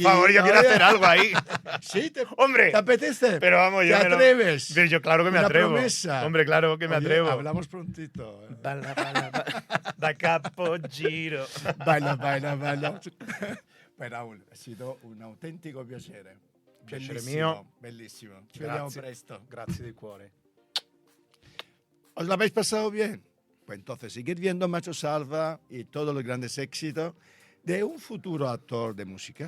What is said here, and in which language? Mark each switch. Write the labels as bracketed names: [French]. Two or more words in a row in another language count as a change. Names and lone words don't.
[Spanish] favor, yo quiero oye, hacer algo ahí. ¿Sí? ¡Hombre! ¿Te apetece? Pero vamos, ¿Te yo atreves? Yo claro que me Una atrevo. promesa. Hombre, claro que me Oye, atrevo. Hablamos prontito. Bala, da capo giro. Bailo. Pues Raúl, ha sido un autentico piacere. [Italian] Piacere Bellissimo, mio. bellissimo. Ci vediamo Grazie. presto. Grazie di cuore. [Spanish] ¿Os lo habéis pasado bien? Pues entonces seguid viendo Macho Salva y todos los grandes éxitos de un futuro actor de musical.